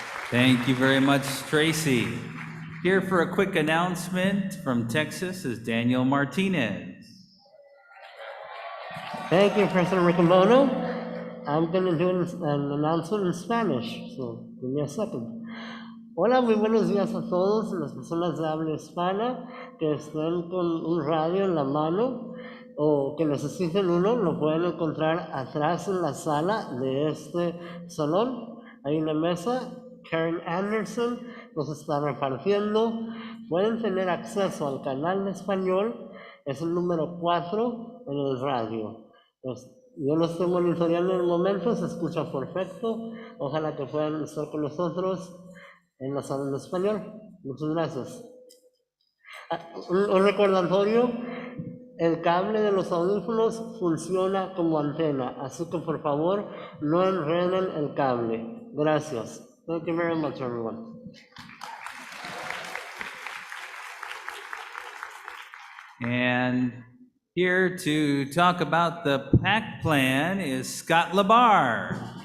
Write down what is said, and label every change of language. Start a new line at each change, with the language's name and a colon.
English: Thank you very much, Tracy. Here for a quick announcement from Texas is Daniel Martinez. Thank you, President Riccobono. I'm going to do an announcement in Spanish, so give me a second.
Spanish: Hola, muy buenos días a todos, las personas de habla hispana que estén con un radio en la mano o que necesiten uno, lo pueden encontrar atrás en la sala de este salón. Hay una mesa. Karen Anderson los está repartiendo. Pueden tener acceso al canal de español, es el número 4 en el radio. Yo lo estoy monitoreando en el momento, se escucha perfecto. Ojalá que puedan estar con nosotros en la sala de español. Muchas gracias. Un recordatorio, el cable de los audífonos funciona como antena, así que por favor no enreden el cable. Gracias.
English: Thank you very much, everyone. And here to talk about the PAC plan is Scott Labar.